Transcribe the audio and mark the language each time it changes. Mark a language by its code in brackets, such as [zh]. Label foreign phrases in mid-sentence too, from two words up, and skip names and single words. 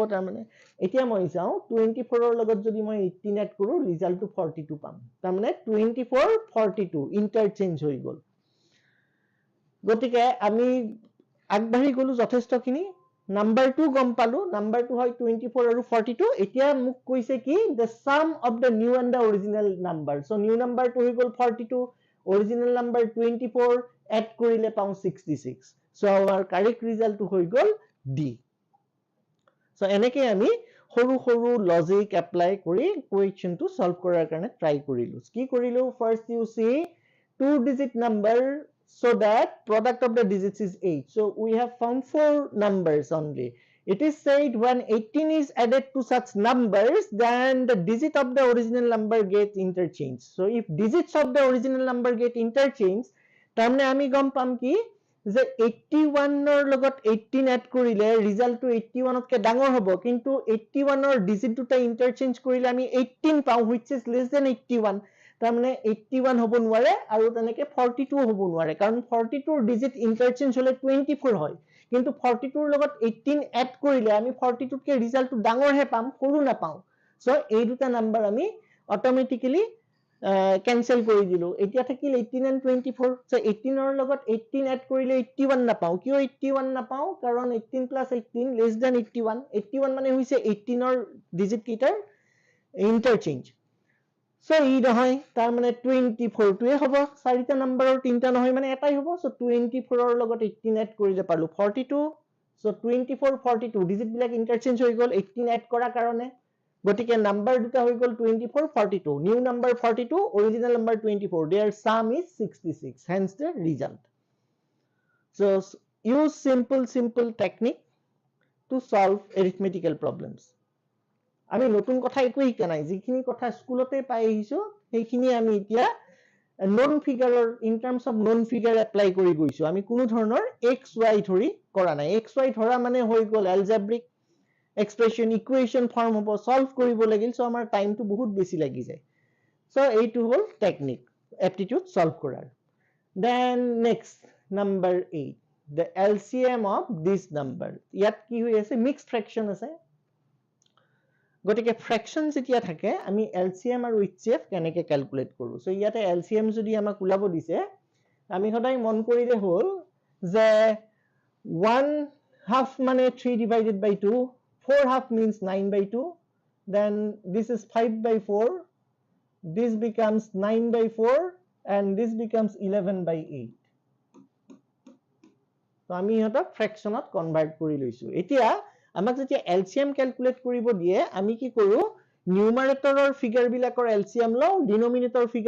[as] তাৰ মানে এতিয়া মই চাও 24ৰ লগত যদি মই 18 এড কৰো, ৰিজাল্টটো 42 পাম। তাৰ মানে 24 42 ইন্টাৰচেঞ্জ হৈ গল। গতিকে আমি আগবাঢ়ি গলো যথেষ্টখিনি। নাম্বাৰটো গম পালো, নাম্বাৰটো হয় 24 আৰু 42। এতিয়া মোক কৈছে কি, [en] the sum of the new and the original number. So new [as] নাম্বাৰটো হৈ গল 42, [en] original number 24, [as] এড কৰিলে পাও 66. [en] So our correct result [as] হৈ গল [en] D. [as] So এনেকৈ আমি সৰু সৰু [en] logic apply [as] কৰি কুৱেশ্যনটো সলভ কৰাৰ কাৰণে ট্ৰাই কৰিলো। কি কৰিলো, [en] first you see two digit number, so that product of the digits is 8. So we have found 4 numbers only. It is said when 18 is added to such numbers, then the digit of the original number gets interchanged. So if digits of the original number get interchanged, [as] তাৰমানে আমি গম পাম কি যে 81ৰ লগত 18 এড কৰিলে ৰিজাল্টটো 81তকৈ ডাঙৰ হ'ব। কিন্তু 81ৰ ডিজিট দুটা ইন্টাৰচেঞ্জ কৰিলে আমি 18 পাও, [en] which is less than 81. [as] তাৰমানে 81 হ'ব নোৱাৰে, আৰু তেনেকে 42 হ'ব নোৱাৰে, কাৰণ 42ৰ ডিজিট ইন্টাৰচেঞ্জ হলে 24 হয়। কিন্তু 42ৰ লগত 18 এড কৰিলে আমি 42তকৈ ৰিজাল্টটো ডাঙৰহে পাম, সৰু নাপাও। সো এই দুটা নাম্বাৰ আমি [en] automatically cancel [as] কৰি দিলো। এতিয়া থাকিল 18 and 24. সো 18ৰ লগত 18 এড কৰিলে 81 নাপাও। কিয় 81 নাপাও, কাৰণ 18 plus 18 [en] less than [as] 81. 81 মানে হৈছে 18ৰ ডিজিট কেইটাৰ ইন্টাৰচেঞ্জ। সো ই নহয়, তাৰ মানে 24 টোৱে হ'ব। চাৰিটা নাম্বাৰৰ তিনটা নহয় মানে এটাই হ'ব। সো 24ৰ লগত 18 এড কৰিলে পালো 42. সো 24 42 ডিজিট বিলাক ইন্টাৰচেঞ্জ হৈ গল 18 এড কৰাৰ কাৰণে। গতিকে নাম্বাৰ দুটা হৈ গল 24 42, [en] new number [as] 42, [en] original number [as] 24, [en] their sum is 66, hence the result. So use simple technique to solve arithmetical problems. [as] আমি নতুন কথা একো শিকা নাই, যিখিনি কথা স্কুলতে পাই আহিছো সেইখিনি আমি এতিয়া [en] non figure in terms of non figure apply [as] কৰি গৈছো আমি কোনো ধৰণৰ [en] x y [as] ধৰি কৰা নাই [en] x y [as] ধৰা মানে হৈ গ'ল [en] algebraic expression equation form [as] হ'ব সলভ কৰিব লাগিল সো আমাৰ টাইমটো বহুত বেছি লাগি যায় সো এইটো হ'ল [en] technique aptitude [as] সলভ কৰাৰ [en] then next number [as] 8 [en] the LCM of this number [as] ইয়াত কি হৈ আছে [en] mixed fraction [as] আছে গটিকে ফ্ৰেকশন যেতিয়া থাকে আমি LCM আৰু HCF কেনেকৈ ক্যালকুলেট কৰো সো ইয়াতে LCM যদি আমাক উলাব দিছে আমি সদায় মন কৰিলে হ'ল যে [en] 1/2 মানে 3 divided by 2 4/2 means 9/2 then this is 5/4 this becomes 9/4 and this becomes 11/8 [as] তো আমি এটা ফ্ৰেকশনত কনভার্ট কৰি লৈছো এতিয়া আমাক যেতিয়া LCM ক্যালকুলেট কৰিব দিয়ে আমি কি কৰো [en] numerator figure [as] বিলাকৰ LCM লও [en] denominator figure